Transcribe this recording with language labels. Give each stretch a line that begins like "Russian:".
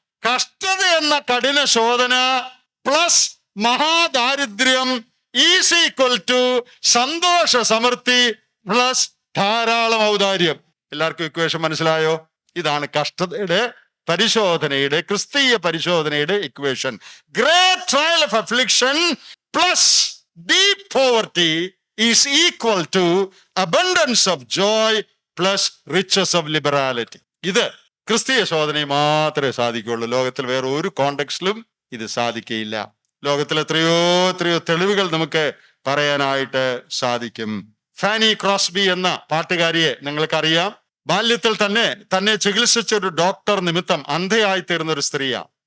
Malayalam: കഷ്ടത എന്ന കഠിന ശോധന പ്ലസ് മഹാദാരിദ്ര്യം
English: is equal to
Malayalam: സന്തോഷ സമൃദ്ധി പ്ലസ് ധാരാളം ഔദാര്യം. എല്ലാവർക്കും ഇക്വേഷൻ മനസ്സിലായോ? ഇതാണ് കഷ്ടതയുടെ പരിശോധനയുടെ, ക്രിസ്തീയ പരിശോധനയുടെ equation.
English: Great trial of affliction plus deep poverty is equal to abundance of joy plus riches of liberality.
Malayalam: ഇത് ക്രിസ്തീയ ശോധനയിൽ മാത്രമേ സാധിക്കുകയുള്ളൂ. ലോകത്തിൽ വേറെ ഒരു കോണ്ടെക്സ്റ്റിലും ഇത് സാധിക്കയില്ല. ലോകത്തിൽ എത്രയോ തെളിവുകൾ നമുക്ക് പറയാനായിട്ട് സാധിക്കും. ഫാനി ക്രോസ്ബി എന്ന പാട്ടുകാരിയെ നിങ്ങൾക്കറിയാം. ബാല്യത്തിൽ തന്നെ ചികിത്സിച്ച ഒരു ഡോക്ടർ നിമിത്തം അന്ധയായി തീർന്ന ഒരു സ്ത്രീയാണ്.